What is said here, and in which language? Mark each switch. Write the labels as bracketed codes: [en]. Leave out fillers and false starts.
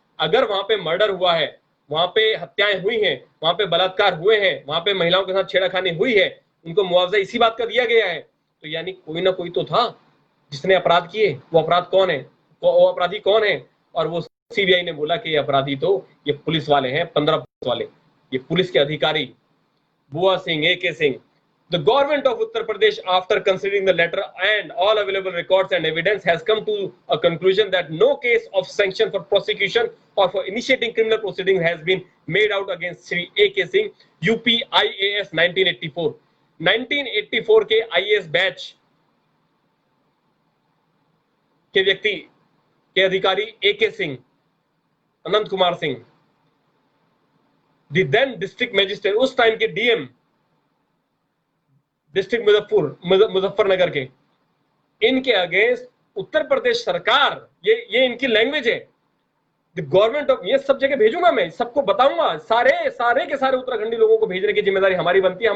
[hi] अगर वहां पे मर्डर हुआ है, वहां पे हत्याएं हुई हैं, वहां पे बलात्कार हुए हैं, वहां पे महिलाओं के साथ छेड़खानी हुई है, उनको मुआवजा इसी बात का दिया गया है, तो यानी कोई ना कोई तो था जिसने अपराध किए। वो अपराध कौन है, वो अपराधी कौन है? और वो सीबीआई ने बोला कि ये अपराधी तो ये पुलिस वाले हैं, 15 पुलिस वाले, ये पुलिस के अधिकारी बुआ Singh, AK Singh. [en] The government of Uttar Pradesh, after considering the letter and all available records and evidence, has come to a conclusion that no case of sanction for prosecution or for initiating criminal proceedings has been made out against Shri AK Singh, UP IAS 1984। [hi] 1984 के IAS batch के व्यक्ति के अधिकारी AK Singh, Anant Kumar Singh, [en] the then district magistrate, [hi] उस time के DM district Muzaffarnagar के, इनके against Uttar Pradesh सरकार, ये इनकी लैंग्वेज है, [en] the government of, [hi] ये सब जगह भेजूंगा मैं, सबको बताऊंगा, सारे के सारे उत्तराखंडी लोगों को भेजने की जिम्मेदारी हमारी बनती है।